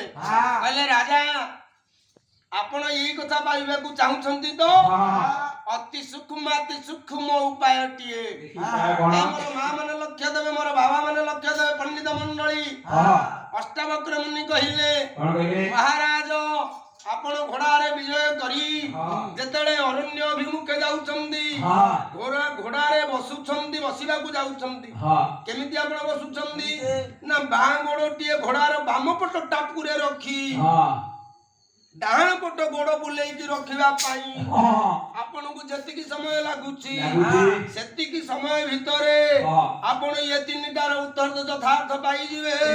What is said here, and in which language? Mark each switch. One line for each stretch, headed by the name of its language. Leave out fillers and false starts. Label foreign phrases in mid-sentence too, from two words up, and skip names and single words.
Odia: କହିଲେ ରାଜା ଆପଣ ଏଇ କଥା ପାଇବାକୁ ଚାହୁଁଛନ୍ତି ତ ଅତି ସୂକ୍ଷ୍ମ ଉପାୟଟିଏ ମୋର ମା ମାନେ ଲକ୍ଷ୍ୟ ଦେବେ ମୋର ବାବା ମାନେ ଲକ୍ଷ୍ୟ ଦେବେ ପଣ୍ଡିତ ମଣ୍ଡଳୀ ଅଷ୍ଟାବକ୍ର ମୁନି କହିଲେ ମହାରାଜ ଆପଣ ଘୋଡ଼ାରେ ବିଜୟ କରି ଯେତେବେଳେ ଅରଣ୍ୟ ଅଭିମୁଖେ ଯାଉଛନ୍ତି ଘୋଡ଼ାରେ ବସୁଛନ୍ତି ବସିବାକୁ ଯାଉଛନ୍ତି କେମିତି ଆପଣ ବସୁଛନ୍ତି ନା ବାଁ ଗୋଡ଼ଟିଏ ଘୋଡ଼ାର ବାମ ପଟ ଟାପୁରେ ରଖି ଡାହାଣ ପଟ ଗୋଡ଼ ବୁଲେଇ କି ରଖିବା ପାଇଁ ଆପଣଙ୍କୁ ଯେତିକି ସମୟ ଲାଗୁଛି ସେତିକି ସମୟ ଭିତରେ ଆପଣ ଏ ତିନିଟାର ଉତ୍ତର ଯଥାର୍ଥ ପାଇଯିବେ